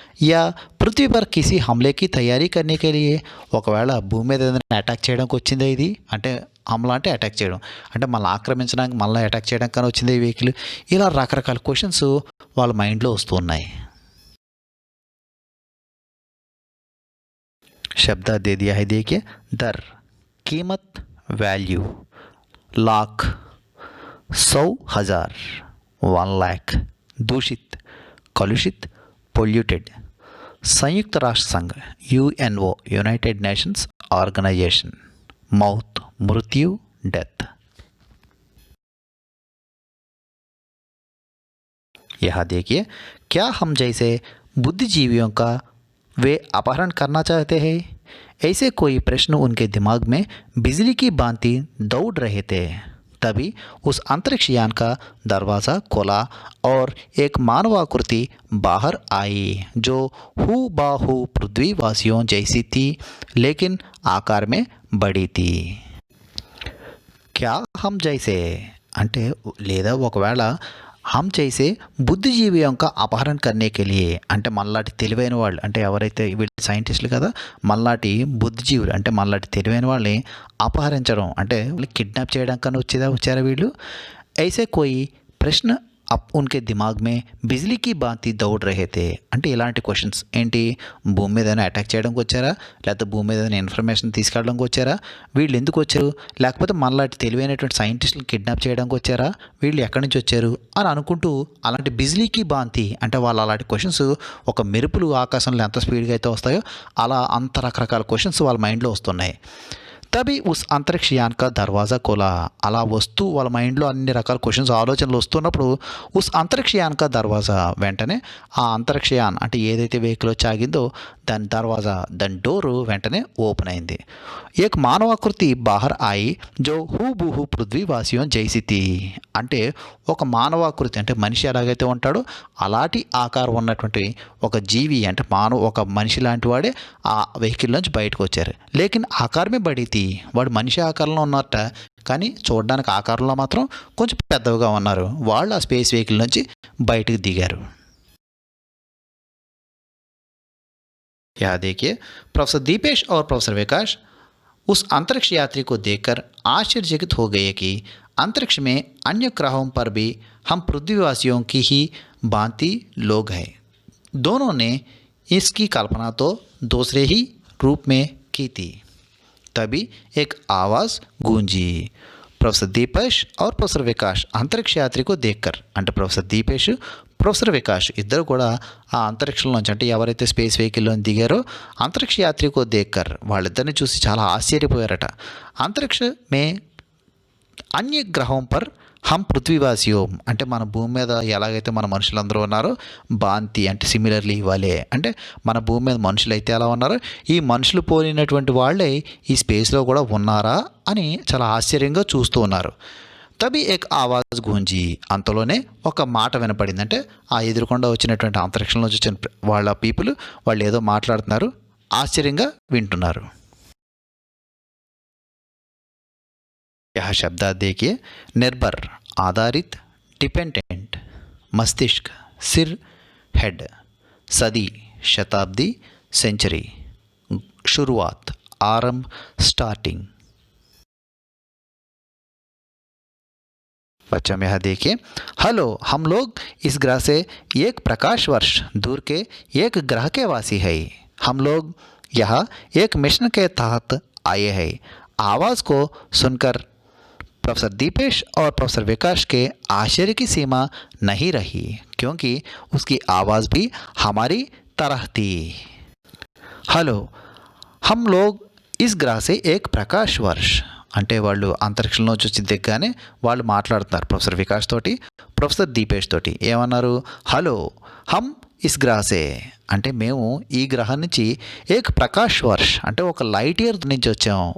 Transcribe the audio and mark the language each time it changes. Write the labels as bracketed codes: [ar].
[hi] Yeah Prithvi per కిసి హమ్లేకి తయారీ కర్నే కే లియే, [te] ఒకవేళ భూమి మీద ఏదైనా అటాక్ చేయడానికి వచ్చిందా ఇది? అంటే హమ్లా అంటే అటాక్ చేయడం, అంటే మనల్ని ఆక్రమించడానికి మళ్ళీ అటాక్ చేయడానికి కానీ వచ్చింది ఈ వెహికల్. ఇలా రకరకాల క్వశ్చన్స్ వాళ్ళ మైండ్లో వస్తూ ఉన్నాయి. [hi] शब्द दे दिया है देखिए, दर कीमत वैल्यू, लाख, 100,000, 1 लाख, दूषित कलुषित पोल्यूटेड, संयुक्त राष्ट्र संघ यूएनओ यूनाइटेड नेशंस ऑर्गेनाइजेशन, मौत मृत्यु डेथ. यहाँ देखिए, क्या हम जैसे बुद्धिजीवियों का वे अपहरण करना चाहते हैं? ऐसे कोई प्रश्न उनके दिमाग में बिजली की भांति दौड़ रहे थे. तभी उस अंतरिक्ष यान का दरवाज़ा खोला और एक मानवाकृति बाहर आई जो हूबहू पृथ्वीवासियों जैसी थी, लेकिन आकार में बड़ी थी. क्या हम जैसे [te] అంటే లేదా ఒకవేళ హమ్ చేసే బుద్ధిజీవి యొక్క అపహరణ [hi] करने के लिए [te] అంటే మనలాంటి తెలివైన వాళ్ళు అంటే ఎవరైతే వీళ్ళు సైంటిస్టులు కదా మనలాంటి బుద్ధిజీవులు అంటే మనలాంటి తెలివైన వాళ్ళని అపహరించడం అంటే కిడ్నాప్ చేయడానికన్నా వచ్చారా వీళ్ళు. [hi] ऐसे कोई प्रश्न अब उनके दिमाग में बिजली की भांति दौड़ रहे थे. [te] అంటే ఇలాంటి క్వశ్చన్స్ ఏంటి, భూమి మీద ఏదైనా అటాక్ చేయడానికి వచ్చారా, లేకపోతే భూమి మీద ఏదైనా ఇన్ఫర్మేషన్ తీసుకెళ్ళడానికి వచ్చారా, వీళ్ళు ఎందుకు వచ్చారు, లేకపోతే మనలాంటి తెలివైనటువంటి సైంటిస్టులు కిడ్నాప్ చేయడానికి వచ్చారా, వీళ్ళు ఎక్కడి నుంచి వచ్చారు అని అనుకుంటూ అలాంటి [hi] బిజ్లీకి భాంతి [te] అంటే వాళ్ళు అలాంటి క్వశ్చన్స్ ఒక మెరుపులు ఆకాశంలో ఎంత స్పీడ్గా అయితే వస్తాయో అలా అంత రకరకాల క్వశ్చన్స్ వాళ్ళ మైండ్లో వస్తున్నాయి. [hi] తभी उस अंतरिक्ष यान का दरवाज़ा खोला. [te] అలా వస్తూ వాళ్ళ మైండ్లో అన్ని రకాల క్వశ్చన్స్ ఆలోచనలు వస్తున్నప్పుడు [hi] ఉస్ అంతరిక్ష యాన్ కా దర్వాజా [te] వెంటనే ఆ అంతరిక్ష యాన్ అంటే ఏదైతే వెహికల్ వచ్చి ఆగిందో దాని దర్వాజా దాని డోరు వెంటనే ఓపెన్ అయింది. [hi] ఏక్ మానవాకృతి బాహర్ ఆయి జో హూబుహు పృథ్వీవాసియోं జైసి థీ. [te] అంటే ఒక మానవాకృతి అంటే మనిషి ఎలాగైతే ఉంటాడో అలాంటి ఆకారం ఉన్నటువంటి ఒక జీవి అంటే ఒక మనిషి లాంటి వాడే ఆ వెహికల్ నుంచి బయటకు వచ్చారు. [hi] లేకిన్ ఆకారమే బడి థీ. [te] వాడు మనిషి ఆకారంలో ఉన్నట్ట కానీ చూడడానికి ఆకారంలో మాత్రం కొంచెం పెద్దవిగా ఉన్నారు. వాళ్ళు ఆ స్పేస్ వెహికల్ నుంచి బయటకు దిగారు. [hi] यहाँ देखिए प्रोफेसर दीपेश और प्रोफेसर विकास उस अंतरिक्ष यात्री को देखकर आश्चर्यचकित हो गए कि अंतरिक्ष में अन्य ग्रहों पर भी हम पृथ्वीवासियों की ही भांति लोग हैं. दोनों ने इसकी कल्पना तो दूसरे ही रूप में की थी. तभी एक आवाज़ गूंजी. प्रोफेसर दीपेश और प्रोफेसर विकास अंतरिक्ष यात्री को देखकर [te] అంటే ప్రొఫెసర్ దీపేష్ ప్రొఫెసర్ వికాస్ ఇద్దరు కూడా ఆ అంతరిక్షంలోంచి అంటే ఎవరైతే స్పేస్ వెహికల్లో దిగారో [hi] అంతరిక్ష యాత్రికో దేక్కర్ [te] వాళ్ళిద్దరిని చూసి చాలా ఆశ్చర్యపోయారట. [hi] అంతరిక్ష మే అన్య గ్రహం పర్ హమ్ పృథ్వీవాసియోం [te] అంటే మన భూమి మీద ఎలాగైతే మన మనుషులందరూ ఉన్నారో భాంతి అంటే సిమిలర్లీ వాళ్ళే అంటే మన భూమి మీద మనుషులు అయితే ఎలా ఉన్నారో ఈ మనుషులు పోలినటువంటి వాళ్ళే ఈ స్పేస్లో కూడా ఉన్నారా అని చాలా ఆశ్చర్యంగా చూస్తూ ఉన్నారు. [hi] తబీ ఏక్ ఆవాజ్ గూంజీ. [te] అంతలోనే ఒక మాట వినపడింది. అంటే ఆ ఎదురుకుండా వచ్చినటువంటి అంతరిక్షంలో వచ్చిన వాళ్ళ పీపుల్ వాళ్ళు ఏదో మాట్లాడుతున్నారు, ఆశ్చర్యంగా వింటున్నారు. [hi] यह शब्द देखिए निर्भर आधारित डिपेंडेंट मस्तिष्क सिर हेड सदी शताब्दी सेंचुरी शुरुआत आरंभ स्टार्टिंग. बच्चों में यह देखिए हेलो हम लोग इस ग्रह से एक प्रकाश वर्ष दूर के एक ग्रह के वासी है. हम लोग यहाँ एक मिशन के तहत आए हैं. आवाज़ को सुनकर प्रोफेसर दीपेश और प्रोफेसर विकास के आश्चर्य की सीमा नहीं रही क्योंकि उसकी आवाज़ भी हमारी तरह थी. हेलो हम लोग इस ग्रह से एक प्रकाश वर्ष [te] అంటే వాళ్ళు అంతరిక్షంలో వచ్చి దిగ్గానే వాళ్ళు మాట్లాడుతున్నారు ప్రొఫెసర్ వికాస్ తోటి ప్రొఫెసర్ దీపేష్ తోటి ఏమన్నారు, [hi] హలో హమ్ ఇస్ గ్రహసే [te] అంటే మేము ఈ గ్రహం నుంచి [hi] ఏక్ ప్రకాష్ వర్ష్ [te] అంటే ఒక లైట్ ఇయర్ నుంచి వచ్చాము.